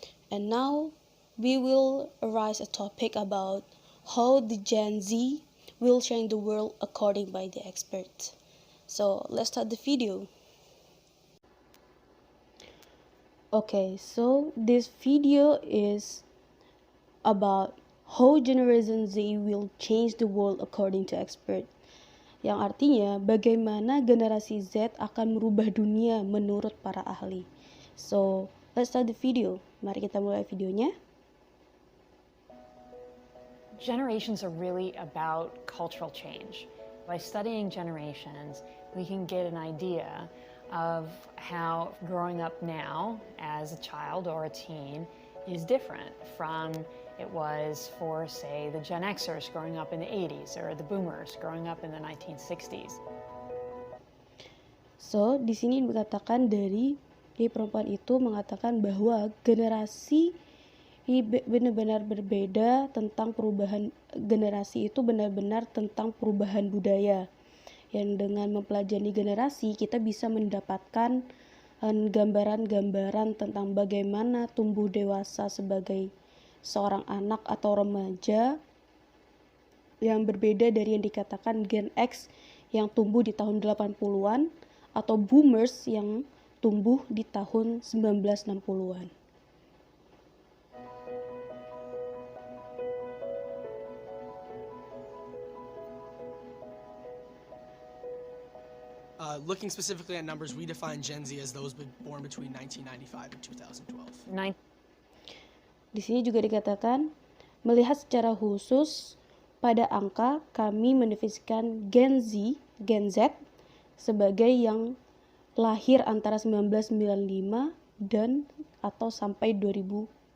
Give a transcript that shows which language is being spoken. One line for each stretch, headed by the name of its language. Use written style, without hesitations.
English: And now we will arise a topic about how the Gen Z will change the world according by the experts. So let's start the video. Okay, so this video is about how Generation Z will change the world according to expert.
Indonesian: Yang artinya bagaimana generasi Z akan merubah dunia menurut para ahli.
English: So, let's start the video.
Indonesian: Mari kita mulai videonya.
English: Generations are really about cultural change. By studying generations, we can get an idea of how growing up now as a child or a teen is different from it was for, say, the Gen Xers growing up in the 80s or the Boomers growing up in the 1960s.
Indonesian: So, di sini dikatakan dari perempuan itu mengatakan bahwa generasi benar-benar berbeda tentang perubahan generasi itu benar-benar tentang perubahan budaya. Yang dengan mempelajari generasi kita bisa mendapatkan gambaran-gambaran tentang bagaimana tumbuh dewasa sebagai seorang anak atau remaja yang berbeda dari yang dikatakan Gen X yang tumbuh di tahun 80-an atau Boomers yang tumbuh di tahun 1960-an.
English: Looking specifically at numbers, we define Gen Z as those born between 1995 and 2012.
Indonesian: Di sini juga dikatakan, melihat secara khusus pada angka, kami mendefinisikan Gen Z sebagai yang lahir antara 1995 dan atau sampai 2012.